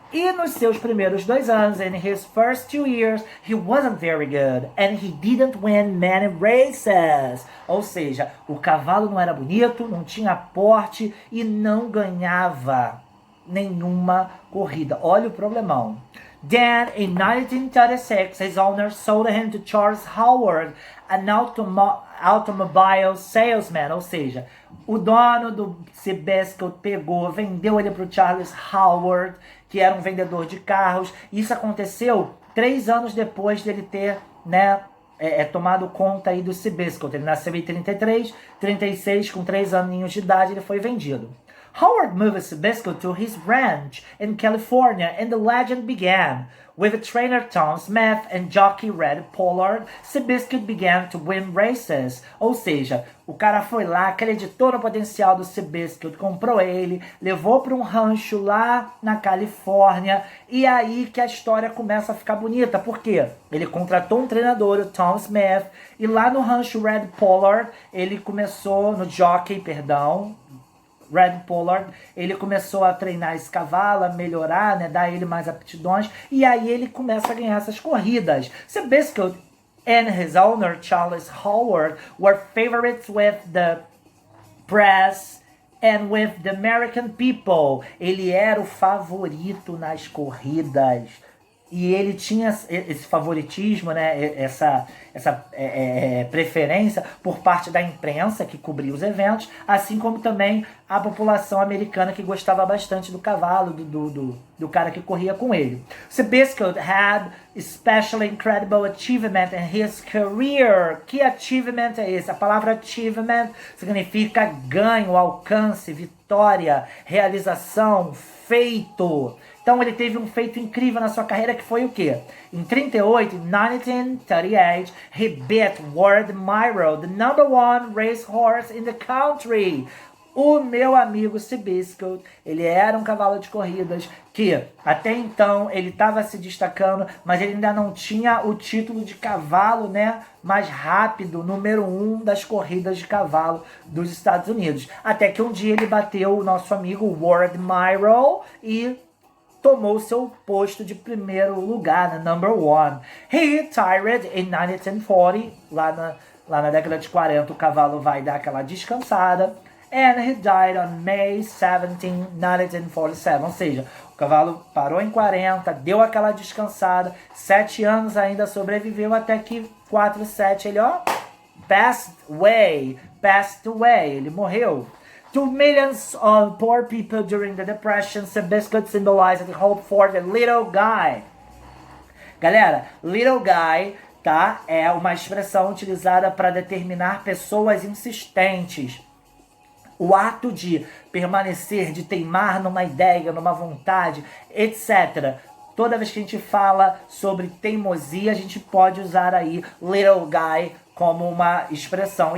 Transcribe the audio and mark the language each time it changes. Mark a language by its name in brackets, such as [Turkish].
[Portuguese] E nos seus primeiros 2 anos, [English] in his first 2 years, he wasn't very good and he didn't win many races. [Portuguese] Ou seja, o cavalo não era bonito, não tinha porte e não ganhava nenhuma corrida. Olha o problemão. [English] Then, in 1936, his owner sold him to Charles Howard, an automobile salesman. [Portuguese] Ou seja, o dono do Seabiscuit vendeu ele para o Charles Howard, que era um vendedor de carros. Isso aconteceu 3 anos depois dele ter, né, tomado conta aí do Seabiscuit. Ele nasceu em 33, 36, com 3 aninhos de idade, ele foi vendido. [English] Howard moved Seabiscuit to his ranch in California, and the legend began. With trainer Tom Smith and jockey Red Pollard, Seabiscuit began to win races. [Portuguese] Ou seja, o cara foi lá, acreditou no potencial do Seabiscuit, comprou ele, levou para um rancho lá na Califórnia, e aí que a história começa a ficar bonita. Por quê? Ele contratou um treinador, o Tom Smith, e lá no rancho Red Pollard, ele começou, no jockey, Red Pollard, ele começou a treinar esse cavalo, a melhorar, né, dar ele mais aptidões, e aí ele começa a ganhar essas corridas. [English] Seabiscuit and his owner, Charles Howard, were favorites with the press and with the American people. [Portuguese] Ele era o favorito nas corridas. E ele tinha esse favoritismo, né, essa preferência por parte da imprensa que cobria os eventos, assim como também a população americana que gostava bastante do cavalo, do cara que corria com ele. [English] Seabiscuit had especially incredible achievement in his career. [Portuguese] Que achievement é esse? A palavra achievement significa ganho, alcance, vitória, realização, feito. Então ele teve um feito incrível na sua carreira, que foi o quê? Em [English] 1938, he beat Ward Myro, the #1 racehorse in the country. [Portuguese] O meu amigo Seabiscuit, ele era um cavalo de corridas que até então ele estava se destacando, mas ele ainda não tinha o título de cavalo, né, mais rápido, número 1 das corridas de cavalo dos Estados Unidos. Até que um dia ele bateu o nosso amigo Ward Myro e tomou seu posto de primeiro lugar, né, #1. [English] He retired in 1940, [Portuguese] lá na década de 40 o cavalo vai dar aquela descansada. [English] And he died on May 17, 1947. [Portuguese] Ou seja, o cavalo parou em 40, deu aquela descansada, 7 anos ainda sobreviveu, até que 47 ele, [English] passed away, [Portuguese] ele morreu. [English] To millions of poor people during the Depression, Seabiscuit symbolized the hope for the little guy. [Portuguese] Galera, little guy, tá? É uma expressão utilizada para determinar pessoas insistentes. O ato de permanecer, de teimar numa ideia, numa vontade, etc. Toda vez que a gente fala sobre teimosia, a gente pode usar aí little guy como uma expressão.